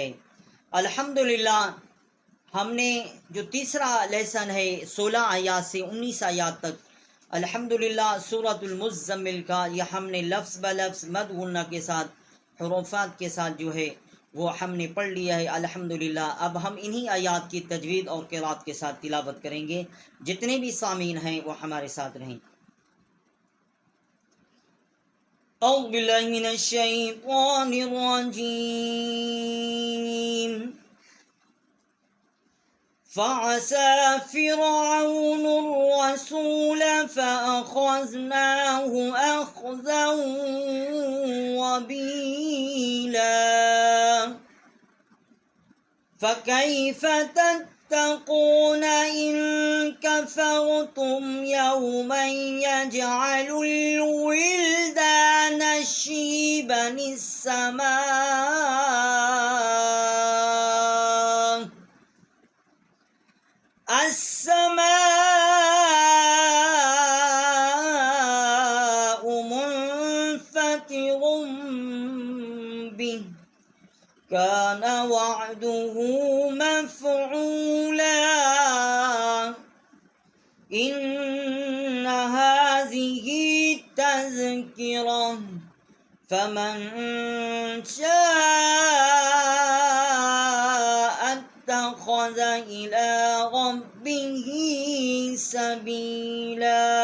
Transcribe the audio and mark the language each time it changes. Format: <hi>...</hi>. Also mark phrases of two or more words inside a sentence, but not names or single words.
<ur>الحمدللہ ہم نے جو تیسرا لیسن ہے 16 آیات سے 19 آیات تک، الحمدللہ سورۃ المزمل کا یہ ہم نے لفظ بہ لفظ مد غنہ کے ساتھ حروفات کے ساتھ جو ہے وہ ہم نے پڑھ لیا ہے الحمدللہ. اب ہم انہی آیات کی تجوید اور قراءت کے ساتھ تلاوت کریں گے. جتنے بھی سامعین ہیں وہ ہمارے ساتھ رہیں.</ur> <ar>أعوذ بالله من الشيطان الرجيم. فعصى فرعون الرسول فأخذناه أخذا وبيلا. فكيف تتقون إن كفرتم يوما يجعل الولدان شيبا السماء. السماء منفطر به كان وعده مفعولا. إن هذه تذكرة فمن شاء اتخذ إلى ربه سبيلا.</ar>